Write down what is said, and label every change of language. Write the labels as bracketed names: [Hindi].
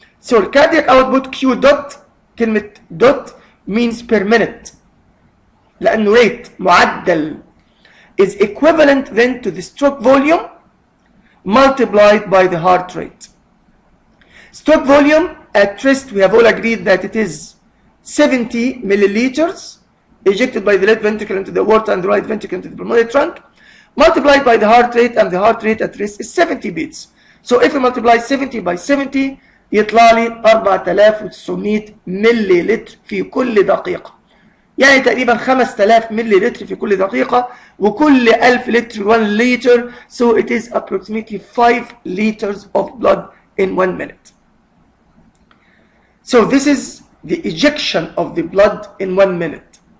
[English] So cardiac output Q dot, [Arabic] كلمة [English] dot means per minute [Arabic] لأنه [English] rate [Arabic] معدل, [English] is equivalent then to the stroke volume multiplied by the heart rate. Stroke volume at rest, we have all agreed that it is 70 milliliters ejected by the left ventricle into the aorta and the right ventricle into the pulmonary trunk, multiplied by the heart rate, and the heart rate at rest is 70 beats. So if we multiply 70 by 70 [Arabic] يطلع لي 4900 ملي لتر في كل دقيقة. يعني تقريبا 5000 ملي لتر في كل دقيقة، وكل 1000 لتر [English] 1 liter, so it is approximately 5 liters of blood in 1 minute. So this is the ejection of the blood in 1 minute.